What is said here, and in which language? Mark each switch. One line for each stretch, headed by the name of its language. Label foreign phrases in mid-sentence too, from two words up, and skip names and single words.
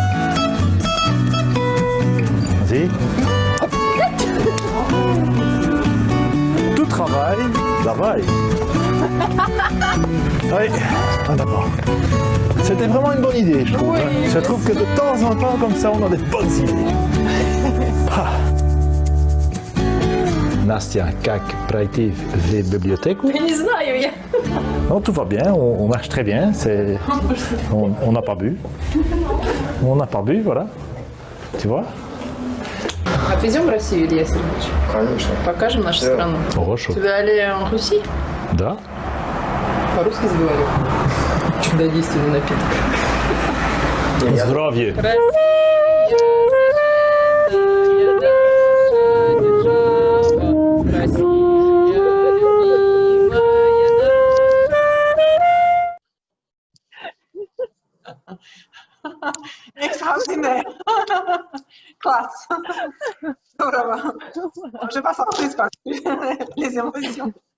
French: Vas-y. Tout travail. Oui, ah, d'accord. C'était vraiment une bonne idée, je trouve. Oui, Hein. Je trouve que de temps en temps, comme ça, on a des bonnes idées. Ah. Nastia,
Russian: как пройти в библиотеку? Не знаю я.
French: Non, tout va bien, on marche très bien. On n'a pas bu. On n'a pas bu, voilà. Tu vois?
Russian: Отвезем в Россию, Илья Сергеевич? Конечно. Покажем нашу страну. Хорошо.
French: Tu veux aller en Russie?
Russian: Да. По-русски заговорю. Чудодейственный напиток. Здравия. Россия, Россия,
French: Extraordinaire. Classe. Здорово. Je passe en plus par les émotions.